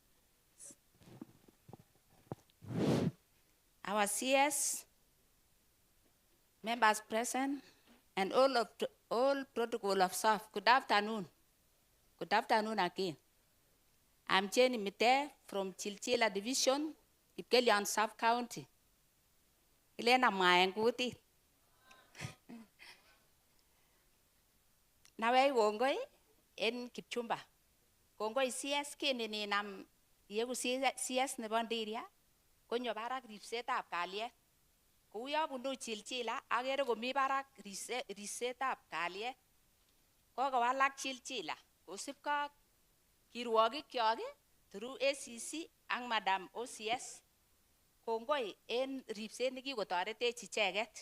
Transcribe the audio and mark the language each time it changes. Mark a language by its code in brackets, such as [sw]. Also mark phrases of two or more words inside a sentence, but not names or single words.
[en] Our CS, members present, and all protocol of staff, good afternoon. Good afternoon again. I'm Jenny Mite from Chilchila Division, Ipkelian Sub-County. [kln] Ilena Mayanguti. Naway Wongoi in Kipchumba. Wongoi CS kinini nam yegu CS Nebondiria. Konyo barak ripsetab kalyet. Kuya bundu Chilchila, agere komi barak ripsetab kalyet. Kokowalak Chilchila. Kosipka kirwogikyok through ACC ang Madam OCS. Kongoi en ripset nekikotoretech icheket.